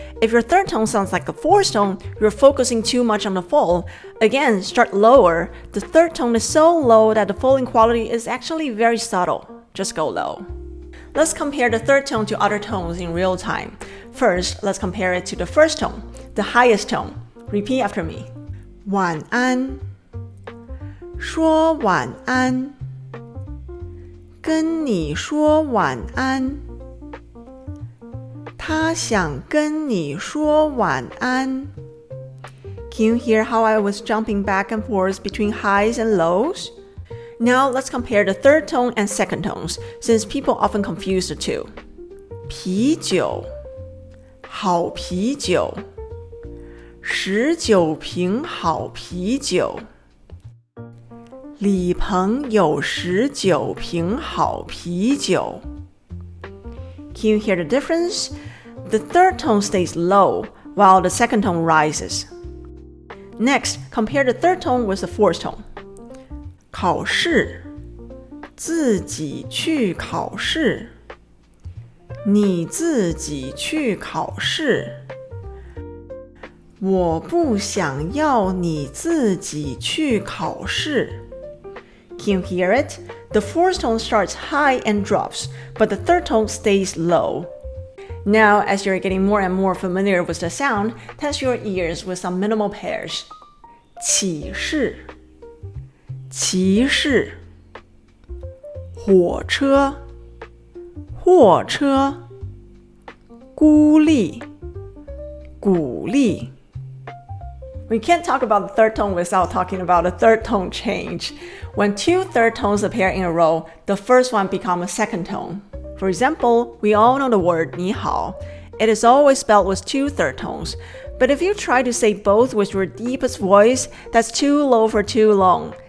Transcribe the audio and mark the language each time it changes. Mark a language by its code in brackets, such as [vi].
[en] If your third tone sounds like a fourth tone, you're focusing too much on the fall. Again, start lower. The third tone is so low that the falling quality is actually very subtle. Just go low. Let's compare the third tone to other tones in real time. First, let's compare it to the first tone, the highest tone. Repeat after me. [zh] 晚安，说晚安，跟你说晚安，他想跟你说晚安。 [en] Can you hear how I was jumping back and forth between highs and lows? Now let's compare the third tone and second tones, since people often confuse the two. [zh] 啤酒，好啤酒，19瓶好啤酒，李鹏有19瓶好啤酒。 [en] Can you hear the difference? The third tone stays low, while the second tone rises. Next, compare the third tone with the fourth tone. [zh] 考试，自己去考试，你自己去考试，我不想要你自己去考试。 [en] Can you hear it? The fourth tone starts high and drops, but the third tone stays low. Now, as you're getting more and more familiar with the sound, test your ears with some minimal pairs. [zh] 启示，骑士，火车，货车，孤立，鼓励。 [en] We can't talk about the third tone without talking about a third tone change. When 2 third tones appear in a row, the first one becomes a second tone. For example, we all know the word 你好.It is always spelled with 2 third tones. But if you try to say both with your deepest voice, that's too low for too long.